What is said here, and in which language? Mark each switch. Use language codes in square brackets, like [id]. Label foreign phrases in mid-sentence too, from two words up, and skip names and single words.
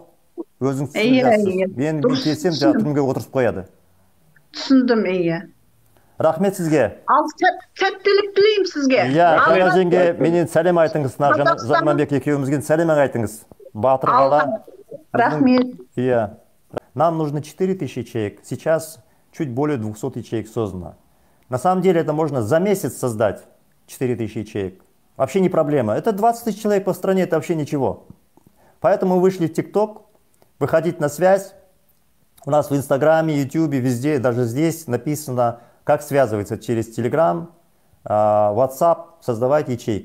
[kk] Өзіңіз түсінесіз. Мен келсем, түрмеге отырысып қояды. Түсіндім, иә. Рахмет сізге. Ал сәттілік тілеймін сізге. Иә, Қайға женге менен сәлем айтыңыз. Жарманбек екеуімізге сәлем айтыңыз. Батыр қала. Рахмет. Иә. [ru] Нам нужно 4000 ячеек. Сейчас чуть более 200 ячеек создано. На самом деле это можно за месяц создать 4000 ячеек. Вообще не проблема. Это 20 000 человек по стране, это вообще ничего. Поэтому мы вышли в ТикТок, выходить на связь. У нас в Инстаграме, Ютубе, везде, даже здесь написано, как связываться через Телеграм, WhatsApp, создавать ячейки.